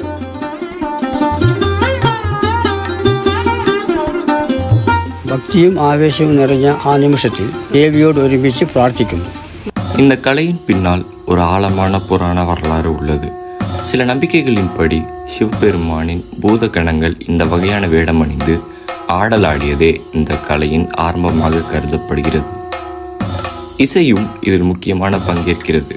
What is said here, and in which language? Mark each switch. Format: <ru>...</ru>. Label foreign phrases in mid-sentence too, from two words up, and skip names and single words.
<ml>ഭക്തിയും ആവേശവും നിറഞ്ഞ ആ നിമിഷത്തിൽ ദേവിയോട് ഒരുമിച്ച് പ്രാർത്ഥിക്കുന്നു.</ml> <ta>இந்த கலையின் பின்னால் ஒரு ஆழமான புராண வரலாறு உள்ளது. சில நம்பிக்கைகளின்படி சிவபெருமானின் பூத கணங்கள் இந்த வகையான வேடம் அணிந்து ஆடலாடியதே இந்த கலையின் ஆரம்பமாக கருதப்படுகிறது. இசையும் இதில் முக்கியமான பங்கேற்கிறது.</ta>